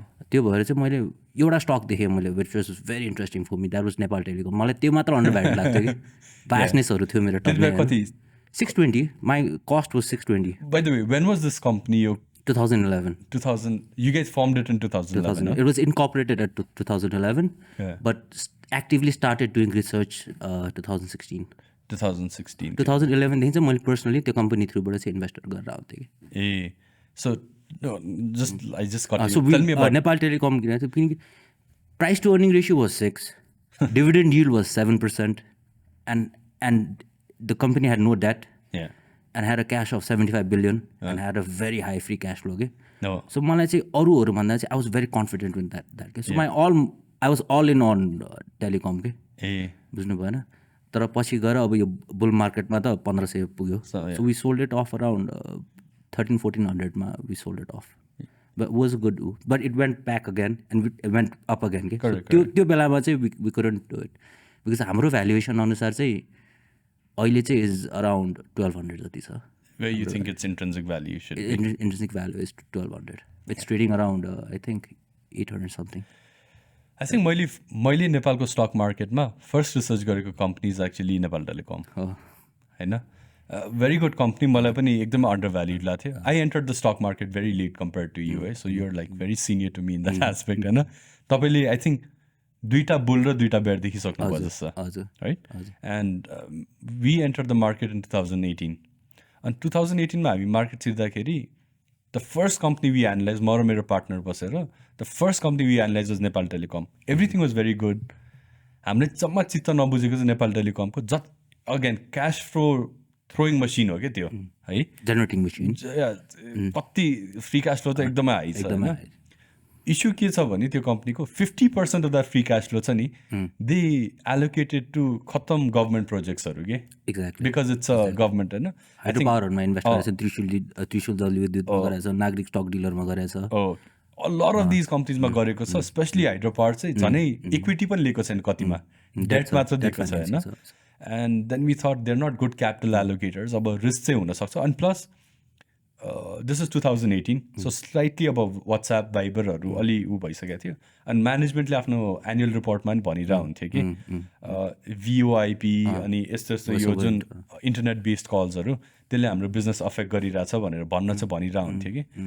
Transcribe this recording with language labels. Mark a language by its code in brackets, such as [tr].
[ne] त्यो भएर चाहिँ मैले एउटा स्टक देखेँ मैले [en] which was very interesting for me, that was [ne] Nepal telecom. मलाई त्यो मात्र अन्डर भ्याल्यु लाग्थ्यो कि भास्नेसहरू थियो मेरो टपमा. [en] 620 my cost was 620. By the way, when was this company? 2011. 2000. You guys formed it in 2011. It was incorporated at 2011, but actively started doing research 2016. 2016. [ne] 2011 देखि चाहिँ मैले पर्सनली त्यो कम्पनी थ्रुबाट चाहिँ इन्भेस्टर गरेर आउँथेँ कि. [en] So no, I just got so tell me about Nepal Telecom. किनकि price to earning ratio was 6, dividend yield was 7%, and the company had no debt and had a cash of 75 billion and had a very high free cash flow. Okay? So [ne] मलाई चाहिँ अरूहरू भन्दा चाहिँ [en] I was very confident with that. So I was all in on telecom के. [ne] बुझ्नु भएन. तर पछि गएर अब यो बुल मार्केटमा त 1500 पुग्यो. [en] So we sold it off around 1300-1400 मा we sold it off. But it was good, but it went back again and it went up again के. [ne] So त्यो बेलामा चाहिँ [en] we couldn't do it because [ne] हाम्रो valuation अनुसार चाहिँ अहिले चाहिँ इज अराउन्ड 1200 जति छ. [en] Where you think its intrinsic valuation? Intrinsic value is 1200. It's trading around I think 800 something. I think [ne] मैले नेपालको स्टक मार्केटमा फर्स्ट रिसर्च गरेको company is actually Nepal telecom होइन. भेरी गुड कम्पनी, मलाई पनि एकदमै अन्डर भ्याल्युड लाग्थ्यो. [en] I entered the stock market very late compare to you है. So you're like very senior to me in that aspect होइन. [ne] तपाईँले [en] I think [ne] 2टा bull र 2टा bare देखिसक्नुभयो जस्तो right. [en] And we enter the market in 2018. [ne] अनि 2018मा हामी market छिर्दाखेरि [en] the first company we analyse, [ne] म र मेरो पार्टनर बसेर [en] The first company we analyse was Nepal Telecom. Everything was very good. [ne] हामीले जम्मा चित्त नबुझेको चाहिँ Nepal टेलिकमको again cash flow throwing machine हो क्या त्यो है, जेनेरेटिङ मसिन. कति फ्री क्यास फ्लो त एकदमै हाई छ होइन. इस्यु के छ भने त्यो कम्पनीको 50% of the free cash flow छ नि [en] they allocated to [ne] खत्तम गभर्मेन्ट प्रोजेक्ट्सहरू के. [en] Exactly. Because it's a government होइन. [ne] हाइड्रोपावरमा इन्भेस्ट गरेछ, त्रिशुल जलविद्युत गरेछ, नागरिक स्टक डिलरमा गरेछ. [en] a lot of these [ne] कम्पनीजमा गरेको छ. स्पेसली हाइड्रोपावर चाहिँ झनै इक्विटी पनि लिएको छैन, कतिमा डेट मात्र दिएको छ होइन. [en] And then we thought they're not good capital allocators. [ne] अब रिस्क चाहिँ हुनसक्छ. अनि [en] Plus this is 2018. [ne] So slightly अब वाट्सएप भाइबरहरू अलि ऊ भइसकेको थियो. अनि म्यानेजमेन्टले आफ्नो एनुअल रिपोर्टमा पनि भनिरहेको हुन्थ्यो कि VOIP अनि यस्तो यस्तो यो जुन इन्टरनेट बेस्ड कल्सहरू त्यसले हाम्रो बिजनेस अफेक्ट गरिरहेछ भनेर भन्न चाहिँ भनिरहेको हुन्थ्यो कि.